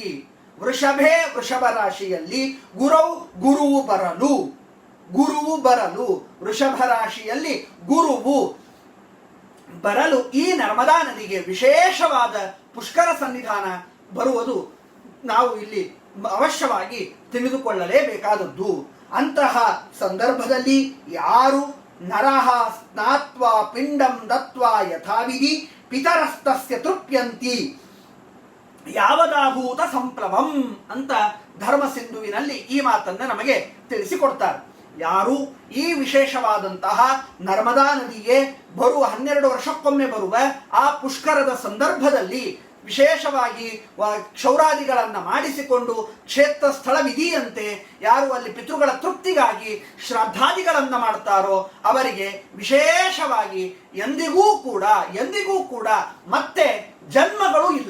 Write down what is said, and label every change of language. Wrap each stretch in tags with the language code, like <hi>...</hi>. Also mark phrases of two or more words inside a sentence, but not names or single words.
<kn>ವೃಷಭೆ ವೃಷಭ ರಾಶಿಯಲ್ಲಿ, ಗುರುವು ಬರಲು, ವೃಷಭ ರಾಶಿಯಲ್ಲಿ ಗುರುವು ಬರಲು ಈ ನರ್ಮದಾ ನದಿಗೆ ವಿಶೇಷವಾದ ಪುಷ್ಕರ ಸನ್ನಿಧಾನ ಬರುವುದು ನಾವು ಇಲ್ಲಿ ಅವಶ್ಯವಾಗಿ ತಿಳಿದುಕೊಳ್ಳಲೇಬೇಕಾದದ್ದು. ಅಂತಹ ಸಂದರ್ಭದಲ್ಲಿ ಯಾರು</kn> <sa>ನರಹ ಸ್ನಾತ್ವಾ ಪಿಂಡಂ ದತ್ವಾ ಯಥಾವಿಧಿ ಪಿತರಸ್ತಸ್ಯ ತೃಪ್ಯಂತಿ ಯಾವದಾಭೂತ ಸಂಪ್ಲವಂ</sa> <kn>ಅಂತ ಧರ್ಮಸಿಂಧುವಿನಲ್ಲಿ ಈ ಮಾತನ್ನ ನಮಗೆ ತಿಳಿಸಿಕೊಡ್ತಾರೆ. ಯಾರು ಈ ವಿಶೇಷವಾದಂತಹ ನರ್ಮದಾ ನದಿಗೆ 12 ವರ್ಷಕ್ಕೊಮ್ಮೆ ಬರುವ ಆ ಪುಷ್ಕರದ ಸಂದರ್ಭದಲ್ಲಿ ವಿಶೇಷವಾಗಿ ಕ್ಷೌರಾದಿಗಳನ್ನು ಮಾಡಿಸಿಕೊಂಡು ಕ್ಷೇತ್ರ ಸ್ಥಳವಿದೆಯಂತೆ ಯಾರು ಅಲ್ಲಿ ಪಿತೃಗಳ ತೃಪ್ತಿಗಾಗಿ ಶ್ರಾದ್ದಾದಿಗಳನ್ನು ಮಾಡ್ತಾರೋ ಅವರಿಗೆ ವಿಶೇಷವಾಗಿ ಎಂದಿಗೂ ಕೂಡ ಮತ್ತೆ ಜನ್ಮಗಳು ಇಲ್ಲ.</kn>